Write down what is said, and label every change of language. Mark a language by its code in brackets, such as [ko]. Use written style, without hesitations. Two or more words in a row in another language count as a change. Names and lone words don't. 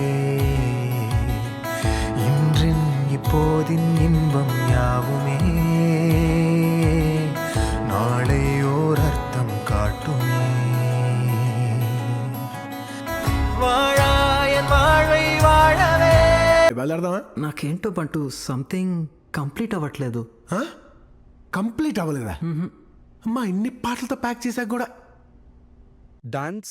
[ta] இன்றின் இப்போதின் இன்பம் யாவுமே நாளை ஓர் அர்த்தம் காட்டுமே. வாழாயன் வாழ்வை வாழவே. [te] నాకేంటో బంటూ [en] something complete [te] అవ్వట్లేదు. కంప్లీట్ అవ్వలేదా? అమ్మా ఇన్ని పాటలతో ప్యాక్ చేశాక కూడా డాన్స్.